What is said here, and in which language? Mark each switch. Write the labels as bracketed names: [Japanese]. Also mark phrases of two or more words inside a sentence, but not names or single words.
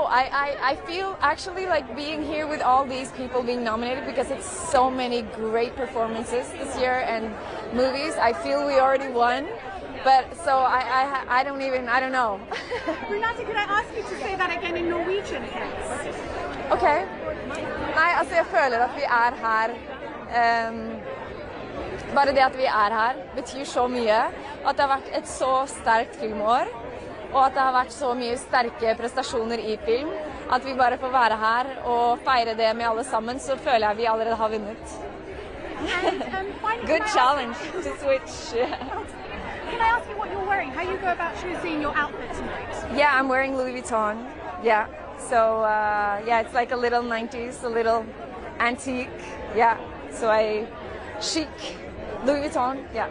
[English] I feel actually like being here with all these people being nominated, because it's so many great performances this year and movies. I feel we already won. But so I don't know. Renate, could I ask you to say that again in Norwegian, please? Okay. [Norwegian] Nei, altså jeg føler at vi er her. Bare det at vi er her betyr så mye. At det har vært et så sterkt filmår, og at det har vært så mye sterke prestasjoner i film. At vi bare får være her og feire det med alle sammen, så føler jeg vi allerede har vunnet. [English] Good challenge to switch. Can I ask you what you're wearing? How you go about choosing your outfit tonight? Yeah, I'm wearing Louis Vuitton. Yeah. So it's like a little 90s, a little antique. Yeah. So chic Louis Vuitton. Yeah.